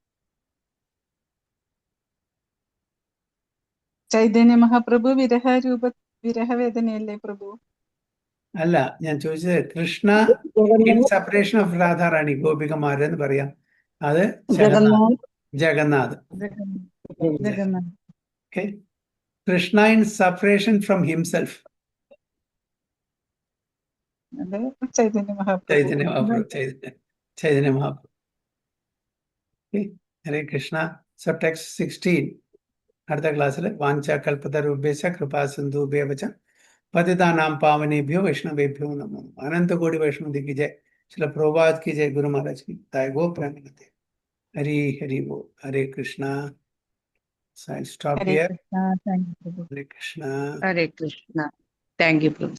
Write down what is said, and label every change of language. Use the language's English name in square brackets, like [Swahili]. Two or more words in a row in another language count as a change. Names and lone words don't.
[Malayalam] ചൈതന്യ മഹാപ്രഭു വിരഹവേദനയല്ലേ പ്രഭു? അല്ല, ഞാൻ ചോദിച്ചത് കൃഷ്ണ [English] in separation of [Malayalam] രാധാറാണി, ഗോപികമാര് എന്ന് പറയാം. അത് ജഗന്നാഥ്. [English] Okay. Krishna in separation from himself. [Malayalam] ചൈതന്യ മഹാപ്രഭു. [English] Chaitanya Mahaprabhu. Okay. [Sanskrit] Hare Krishna. [English] So text 16. [Malayalam] അടുത്ത ക്ലാസ്സിൽ [Sanskrit] വാഞ്ച കൽപ്പതരുഭ്യശ്ച കൃപാ സിന്ധുഭ്യവച പതിതാനാം പാവനേഭ്യോ വൈഷ്ണവേഭ്യോ നമോ. [Hindi] അനന്ത കോടി വൈഷ്ണവ की जय. श्रील प्रभुपाद की जय. गुरु महाराज की जय. गो प्रेमानंदे. हरि हरि बोल. [Sanskrit] हरे कृष्णा. [English] So I'll stop here. [Sanskrit] Hare Krishna. [English] Thank you, Prabhu. [Sanskrit] Hare Krishna. Hare Krishna. [English] Thank you, Prabhu.